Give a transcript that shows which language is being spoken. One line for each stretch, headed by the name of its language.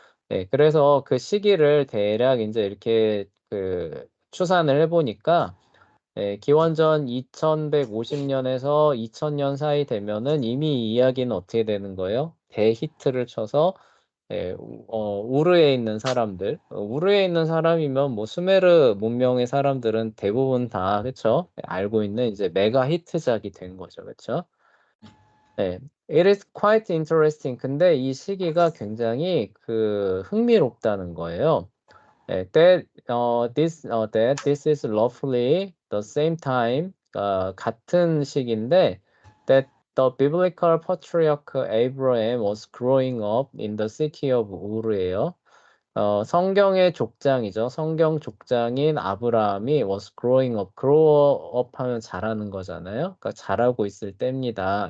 Korean: 네, 그래서 그 시기를 대략 이제 이렇게 추산을 해보니까 기원전 2150년에서 2000년 사이 되면은 이미 이 이야기는 어떻게 되는 거예요? 대히트를 쳐서 우르에 있는 사람들, 우르에 있는 사람이면 뭐 수메르 문명의 사람들은 대부분 다 그쵸? 알고 있는 이제 메가 히트작이 된 거죠, 그쵸?
English: 네, it is quite interesting.
Korean: 근데 이 시기가 굉장히 흥미롭다는 거예요.
English: that this is roughly the same time,
Korean: 같은 시기인데,
English: that the biblical patriarch Abraham was growing up in the city of 우르예요.
Korean: 성경의 족장이죠. 성경 족장인 아브라함이
English: was growing up. grow up
Korean: 하면 자라는 거잖아요. 그러니까 자라고 있을 때입니다.